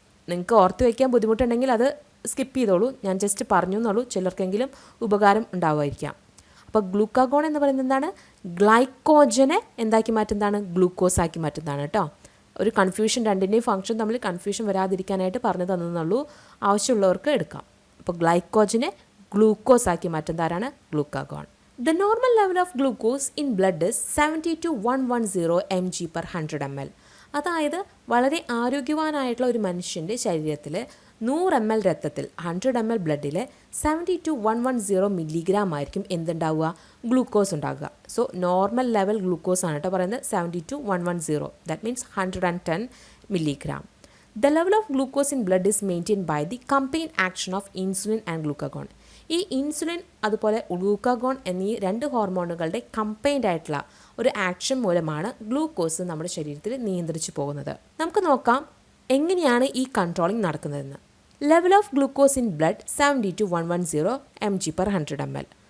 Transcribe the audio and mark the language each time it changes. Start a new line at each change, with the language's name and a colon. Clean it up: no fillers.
Malayalam: നിങ്ങൾക്ക് ഓർത്ത് വയ്ക്കാൻ ബുദ്ധിമുട്ടുണ്ടെങ്കിൽ അത് സ്കിപ്പ് ചെയ്തോളൂ. ഞാൻ ജസ്റ്റ് പറഞ്ഞു എന്നുള്ളൂ, ചിലർക്കെങ്കിലും ഉപകാരം ഉണ്ടാവുമായിരിക്കാം. അപ്പോൾ ഗ്ലൂക്കാഗോൺ എന്ന് പറയുന്നത് എന്താണ്? ഗ്ലൈക്കോജനെ എന്താക്കി മാറ്റുന്നതാണ്? ഗ്ലൂക്കോസ് ആക്കി മാറ്റുന്നതാണ് കേട്ടോ. ഒരു കൺഫ്യൂഷൻ, രണ്ടിൻ്റെയും ഫംഗ്ഷൻ തമ്മിൽ കൺഫ്യൂഷൻ വരാതിരിക്കാനായിട്ട് പറഞ്ഞു തന്നെന്നുള്ളൂ. ആവശ്യമുള്ളവർക്ക് എടുക്കാം. അപ്പോൾ ഗ്ലൈക്കോജനെ ഗ്ലൂക്കോസ് ആക്കി മാറ്റുന്നതാരാണ്? ഗ്ലൂക്കാഗോൺ.
English: The normal level of glucose in blood is 70 to 110 mg per 100 ml.
Malayalam: അതായത് വളരെ ആരോഗ്യവാനായിട്ടുള്ള ഒരു മനുഷ്യൻ്റെ ശരീരത്തിൽ 100 ml രക്തത്തിൽ 100 ml ബ്ലഡിൽ 70 to 110 മില്ലിഗ്രാം ആയിരിക്കും എന്തുണ്ടാവുക? ഗ്ലൂക്കോസ് ഉണ്ടാകുക. സോ നോർമൽ ലെവൽ ഗ്ലൂക്കോസ് ആണ് കേട്ടോ പറയുന്നത് 70 to 110.
English: That means 110 milligram. The level of glucose in blood is maintained by the combined action of insulin and glucagon.
Malayalam: ഈ ഇൻസുലിൻ അതുപോലെ ഗ്ലൂക്കാഗോൺ എന്നീ രണ്ട് ഹോർമോണുകളുടെ കമ്പൈൻഡ് ആയിട്ടുള്ള ഒരു ആക്ഷൻ മൂലമാണ് ഗ്ലൂക്കോസ് നമ്മുടെ ശരീരത്തിൽ നിയന്ത്രിച്ചു പോകുന്നത്. നമുക്ക് നോക്കാം എങ്ങനെയാണ് ഈ കൺട്രോളിങ് നടക്കുന്നതെന്ന്.
English: Level of glucose in blood 70 to 110 mg per 100 ml.